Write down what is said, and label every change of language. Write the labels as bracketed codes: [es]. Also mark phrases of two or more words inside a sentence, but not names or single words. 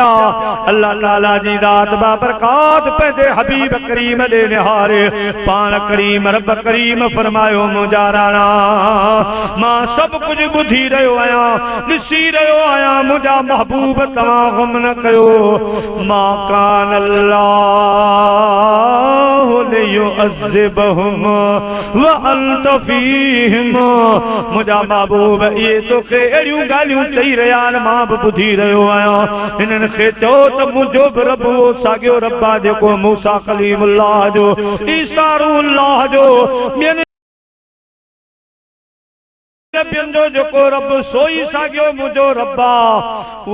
[sd] अल्लाह ताला जी ज़ात बाबरकात पंहिंजे हबीब करीम ॾे निहारे पाण करीम रब करीम फरमायो मुंहिंजा राणा मां सभु कुझु ॿुधी रहियो आहियां ॾिसी रहियो आहियां। मुंहिंजा महबूब तव्हां ग़म न कयो। [ar] ما كان الله ليعذبهم وأنت فيهم. [sd] मुंहिंजा महबूब इहे तोखे अहिड़ियूं ॻाल्हियूं चई रहिया आहिनि मां बि ॿुधी रहियो आहियां। हिननि खे चओ त मुंहिंजो बि रब साॻियो रब आहे जेको मूसा कलीमुल्लाह जो ईसा रूहुल्लाह जो ॿियनि जो जेको रब सोई साॻियो मुंहिंजो रब आहे।